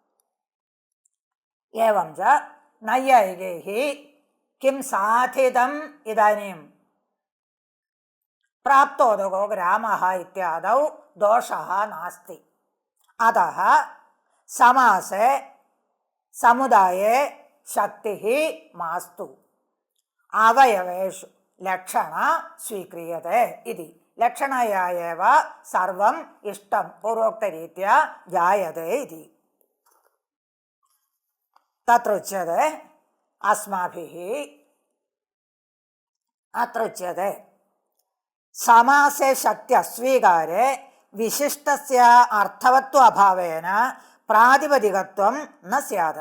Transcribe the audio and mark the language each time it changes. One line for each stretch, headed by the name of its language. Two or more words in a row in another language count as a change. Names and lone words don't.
Sanskrit: एवं च नैयायिकैः किं साधितम् इदानीं प्राप्तोदको ग्रामः इत्यादौ दोषः नास्ति। अतः समासे समुदाये शक्तिः मास्तु, अवयवेषु ലക്ഷണ സ്വീക്രിയത്തെ ഇതി. ലക്ഷണയാ ഏവ സർവം ഇഷ്ടം പൂർവോക്തരീത്യാ ജായത്തെ ഇതി. തത്ര ഉച്യത്തെ അസ്മാഭിः അത്ര ഉച്യത്തെ സമാസേ ശക്തി അസ്വീകാരെ വിശിഷ്ടസ്യ അർത്ഥവത്വ അഭാവേന പ്രാതിപദികത്വം ന സ്യാത്.